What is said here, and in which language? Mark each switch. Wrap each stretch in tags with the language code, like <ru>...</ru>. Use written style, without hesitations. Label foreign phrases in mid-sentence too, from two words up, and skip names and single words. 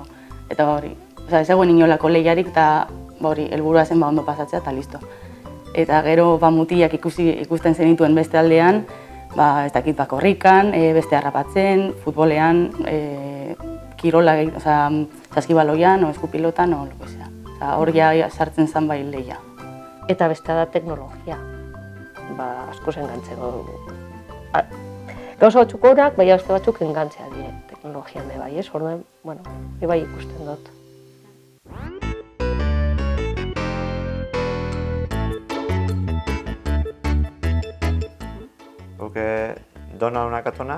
<eu>Eta hori, ez zegoen inolako lehiarik eta helburua zen ondo pasatzea eta listo. Eta gero mutilak ikusten zenituen beste aldean, ez dakit korrikan, beste harrapatzen, futbolean, kirola, saskibaloian, eskupilotan,</eu> <es>o lo que sea.</es> <eu>Hor ja sartzen zen bai lehia. Eta beste da teknologia. Asko engantzeko. Gauza batzuk horak, baina beste batzuk engantzea dire teknologian bai, ez? Orduan, bai ikusten dut. Dona katona?</eu>